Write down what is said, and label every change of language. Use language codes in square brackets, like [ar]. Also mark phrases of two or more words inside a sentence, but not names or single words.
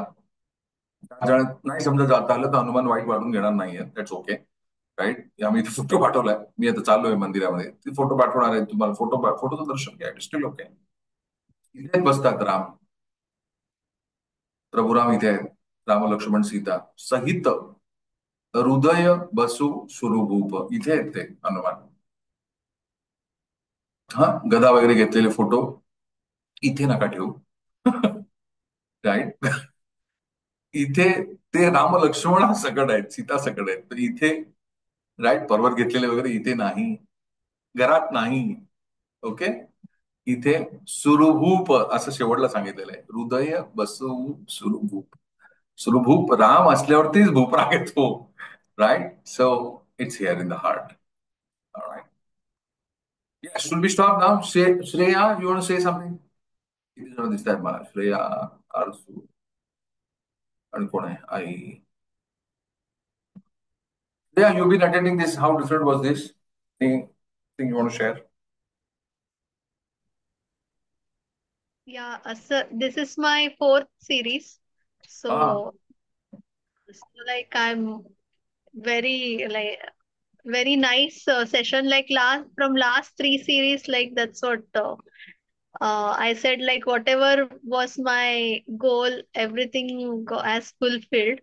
[mr] नाही समजा जाता आलं तर हनुमान वाईट वाढून घेणार नाहीये, [en] that's okay, right. [mr] आम्ही फोटो पाठवलाय, मी आता चाललोय मंदिरामध्ये, ती फोटो पाठवणार आहे तुम्हाला. फोटोचं दर्शन घ्या, [en] still okay. [mr] इथे बसतात राम, प्रभुराम इथे आहेत, राम लक्ष्मण सीता सहित हृदय बसू सुरूप इथे आहेत ते हनुमान. हा, गदा वगैरे घेतलेले फोटो इथे नका ठेवू. राईट. इथे ते राम लक्ष्मण सकट आहेत, सीता सकट आहेत, तर इथे, राईट, पर्वत घेतलेले वगैरे इथे नाही, घरात नाही. ओके. इथे सुरभूप असं शेवटला सांगितलेलं आहे. हृदय बसवू सुरभूप. सुरभूप राम असल्यावरतीच भूपराग येतो. राईट. [en] So it's here in the heart. Right. Yeah, should we stop now? Shreya, you want to say something? [mr] किती जण दिसत आहेत मला? श्रेया, आरसू आणि कोण आहे? आई. [en] Yeah, you've been attending this. How different was this? Thing you want to share? Yeah, so this is my fourth series. Ah, So like I'm very like very nice session like last three series like that's what I said like whatever was my goal everything has fulfilled.